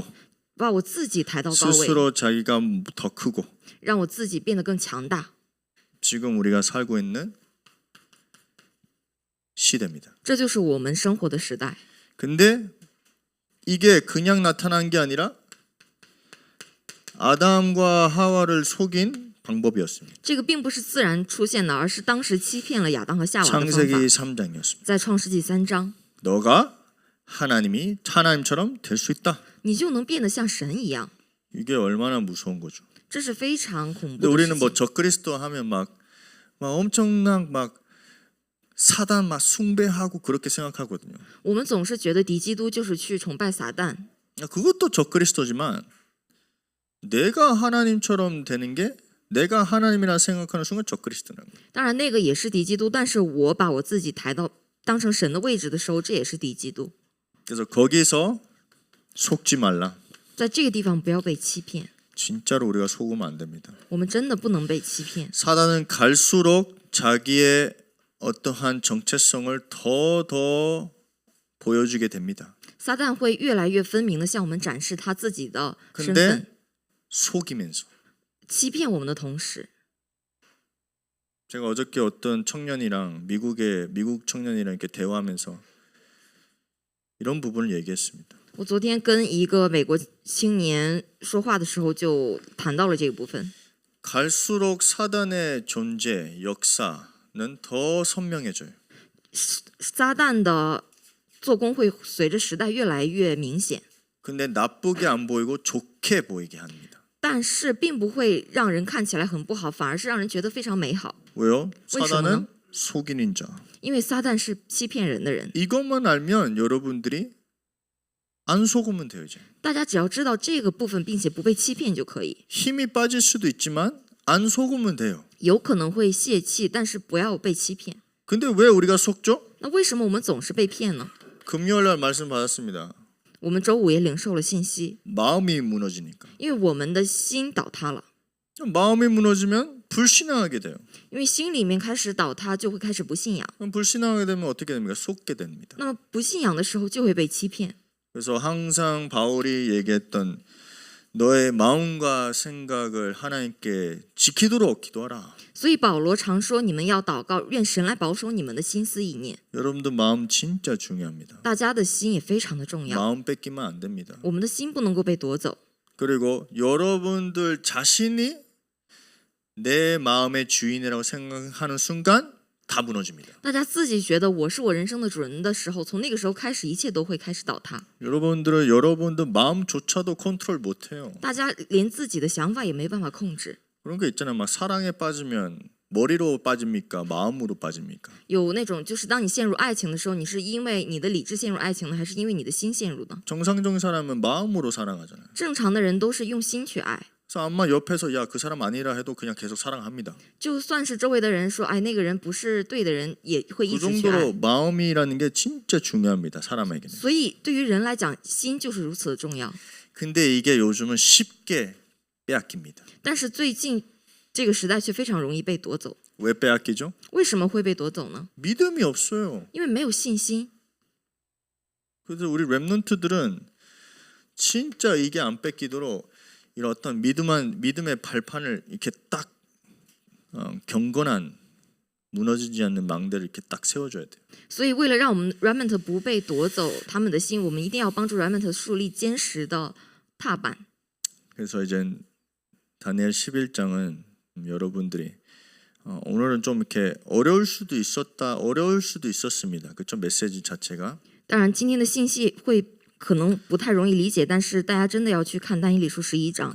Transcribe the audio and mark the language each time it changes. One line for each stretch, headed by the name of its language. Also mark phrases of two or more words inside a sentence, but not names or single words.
Chinese: 把我自己抬到高位，
Korean: 스스로 자기가 더 크고
Chinese: 让我自己变得更强大。
Korean: 지금 우리가 살고 있는 시대입니다.
Chinese: 这就是我们生活的时代。
Korean: 근데 이게 그냥 나타난 게 아니라 아담과 하와를 속인 방법이었습니다.
Chinese: 这个并不是自然出现的，而是当时欺骗了亚当和夏娃的方
Korean: 창세기
Chinese: 法。
Korean: 3장이었습니다.
Chinese: 在创世纪3章，
Korean: 너가 하나님처럼 될 수 있다.
Chinese: 你就能变得像神一样，
Korean: 이게 얼마나 무서운 거죠.
Chinese: 这是非常恐
Korean: 근데
Chinese: 怖的
Korean: 우리는
Chinese: 事
Korean: 뭐
Chinese: 情。
Korean: 적그리스도 하면 막 엄청난 막 사단 막 숭배하고 그렇게 생각하거든요.
Chinese: 我们总是觉得敌基督就是去崇拜撒旦，
Korean: 그것도 적그리스도지만 내가 하나님처럼 되는 게 내가 하나님이라 생각하는 순간 적그리스도라는 거예요.
Chinese: 当然那个也是敌基督，但是我把我自己抬到当成神的位置的时候，这也是敌基督。
Korean: 그래서 거기서 속지 말라.
Chinese: 在这个地方不要被欺骗，
Korean: 진짜로 우리가 속으면 안 됩니다.
Chinese: 我们真的不能被欺骗。
Korean: 사단은 갈수록 자기의 어떠한 정체성을 더 보여주게 됩니다.
Chinese: 撒旦会越来越分明的向我们展示他自己的身
Korean: 근데
Chinese: 份，
Korean: 속이면서
Chinese: 欺骗我们的同时，
Korean: 제가 어저께 어떤 청년이랑 미국 청년이랑 이렇게 대화하면서 이런 부분을 얘기했습니다.
Chinese: 我昨天跟一个美国青年说话的时候，就谈到了这个部分。
Korean: 갈수록 사단의 존재, 역사는 더 선명해져요.
Chinese: 撒旦的做工会随着时代越来越明显，
Korean: 근데 나쁘게 안 보이고 좋게 보이게 합니다.
Chinese: 但是并不会让人看起来很不好，反而是让人觉得非常美好。
Korean: 왜요?
Chinese: 为什么呢？
Korean: 사단은 속이는 자.
Chinese: 因为撒旦是欺骗人的人，
Korean: 이것만 알면 여러분들이 안 속으면 돼요. 이제
Chinese: 大家只要知道这个部分，并且不被欺骗就可以。
Korean: 힘이 빠질 수도 있지만 안 속으면 돼요.
Chinese: 有可能会泄气，但是不要被欺骗。
Korean: 근데 왜 우리가 속죠?
Chinese: 那为什么我们总是被骗呢？
Korean: 금요일날 말씀 받았습니다.
Chinese: 我们周五也领受了信息，
Korean: 마음이 무너지니까.
Chinese: 因为我们的心倒塌了，
Korean: 마음이 무너지면 불신앙하게 돼요.
Chinese: 因为心里面开始倒塌，就会开始不信仰。
Korean: 그럼 불신앙하게 되면 어떻게 됩니까? 속게 됩니다.
Chinese: 那么不信仰的时候，就会被欺骗。
Korean: 그래서 항상 바울이 얘기했던 너의 마음과 생각을 하나님께 지키도록 기도하라.
Chinese: 所以保罗常说，你们要祷告，愿神来保守你们的心思意念。
Korean: 여러분들 마음 진짜 중요합니다.
Chinese: 大家的心也非常的重要，
Korean: 마음 뺏기면 안 됩니다.
Chinese: 我们的心不能够被夺走。
Korean: 그리고 여러분들 자신이 내 마음의 주인이라고 생각하는 순간 다 무너집니다.
Chinese: 大家自己觉得我是我人生的主人的时候，从那个时候开始，一切都会开始倒塌。
Korean: 여러분들 마음조차도 컨트롤 못해요.
Chinese: 大家连自己的想法也没办法控制。
Korean: 그런 거 있잖아요. 막 사랑에 빠지면 머리로 빠집니까? 마음으로 빠집니까?
Chinese: 有那种就是当你陷入爱情的时候，你是因为你的理智陷入爱情呢，还是因为你的心陷入呢？
Korean: 정상적인 사람은 마음으로 사랑하잖아요.
Chinese: 正常的人都是用心去爱，
Korean: 그래서 아마 옆에서 야 그 사람 아니라 해도 그냥 계속 사랑합니다.
Chinese: 就算是周围的人说，哎，那个人不是对的人，也会一
Korean: 그
Chinese: 直去爱
Korean: 정도로 。 마음이라는 게 진짜 중요합니다. 사람에게는.
Chinese: 所以对于人来讲，心就是如此的重要。
Korean: 근데 이게 요즘은 쉽게 빼앗깁니다.
Chinese: 但是最近这个时代却非常容易被夺走。
Korean: 왜 빼앗기죠?
Chinese: 为什么会被夺走呢？
Korean: 믿음이 없어요.
Chinese: 因为没有信心。
Korean: 그래서 우리 랩런트들은 진짜 이게 안 뺏기도록 이런 어떤 믿음의 발판을 이렇게 딱 경건한 무너지지 않는 망대를 이렇게 딱 세워줘야 돼요.
Chinese: 所以为了让我们 Remnant 不被夺走他们的心，我们一定要帮助 Remnant 树立坚实的踏板。
Korean: 그래서 이제 다니엘 11장은 여러분들이 오늘은 좀 이렇게 어려울 수도 있었습니다. 그렇죠? 메시지 자체가.
Chinese: 当然，今天的信息会可能不太容易理解，但是大家真的要去看但以理书11章。